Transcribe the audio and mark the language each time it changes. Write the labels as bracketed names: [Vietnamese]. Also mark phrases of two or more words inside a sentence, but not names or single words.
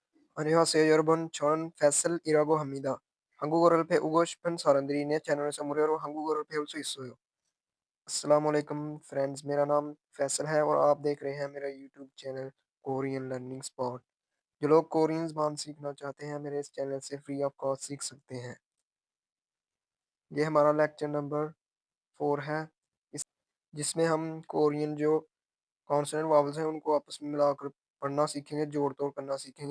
[Korean] 안녕하세요 여러분. 저는 페슬이라고 합니다. 한국어를 배우고 싶은 사람들이 내 채널에서 무료로 한국어를 배울 수 있어요. [Arabic] السلام عليكم [Hindi] फ्रेंड्स, मेरा नाम फैसल है और आप देख रहे हैं मेरा यूट्यूब चैनल कोरियन लर्निंग स्पॉट। जो लोग कोरियन ज़बान सीखना चाहते हैं मेरे इस चैनल से [English] free of cost [Hindi] सीख सकते हैं। ये हमारा [English] lecture number [Hindi] 4 है, इस जिसमें हम कोरियन जो [English] consonant vowels [Hindi] हैं उनको आपस में मिलाकर पढ़ना सीखेंगे, जोड़-तोड़ करना सीखेंगे।